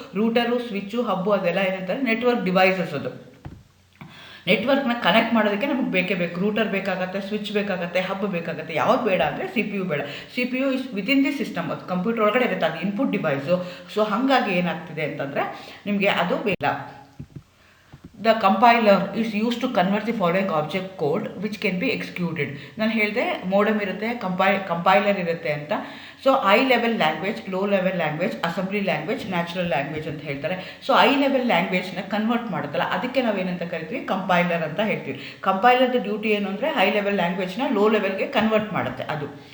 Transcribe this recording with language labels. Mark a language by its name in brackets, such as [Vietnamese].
[Kannada] Router, switch, ಹಬ್ಬು ಅದೆಲ್ಲ ಏನಂತಾರೆ network devices. ಅದು ನೆಟ್ವರ್ಕ್ನ ಕನೆಕ್ಟ್ ಮಾಡೋದಕ್ಕೆ ನಮಗೆ ಬೇಕೇ ಬೇಕು. ರೂಟರ್ ಬೇಕಾಗುತ್ತೆ, ಸ್ವಿಚ್ ಬೇಕಾಗುತ್ತೆ, ಹಬ್ ಬೇಕಾಗುತ್ತೆ. ಯಾವ್ದು ಬೇಡ ಅಂದರೆ CPU ಬೇಡ. [English] CPU is within the system, [Kannada] ಅದು ಕಂಪ್ಯೂಟರ್ ಒಳಗಡೆ ಇರುತ್ತೆ, ಅದು ಇನ್ಪುಟ್ ಡಿವೈಸು. ಸೊ ಹಾಗಾಗಿ ಏನಾಗ್ತಿದೆ ಅಂತಂದರೆ ನಿಮಗೆ ಅದು ಬೇಡ. [English] The compiler is used to convert the following object code which can be executed. [Kannada] ನಾನು ಹೇಳಿದೆ ಮೋಡಮ್ ಇರುತ್ತೆ, ಕಂಪೈಲರ್ ಇರುತ್ತೆ ಅಂತ. So high level language, low level language, assembly language, natural language ಅಂತ ಹೇಳ್ತಾರೆ. ಸೊ ಹೈ ಲೆವೆಲ್ ಲ್ಯಾಂಗ್ವೇಜ್ನ ಕನ್ವರ್ಟ್ ಮಾಡುತ್ತಲ್ಲ, ಅದಕ್ಕೆ ನಾವೇನಂತ ಕರಿತೀವಿ, ಕಂಪೈಲರ್ ಅಂತ ಹೇಳ್ತೀವಿ. ಕಂಪೈಲರ್ದ ಡ್ಯೂಟಿ ಏನು ಅಂದರೆ ಹೈ ಲೆವೆಲ್ ಲ್ಯಾಂಗ್ವೇಜ್ನ ಲೋ ಲೆವೆಲ್ಗೆ ಕನ್ವರ್ಟ್ ಮಾಡುತ್ತೆ ಅದು.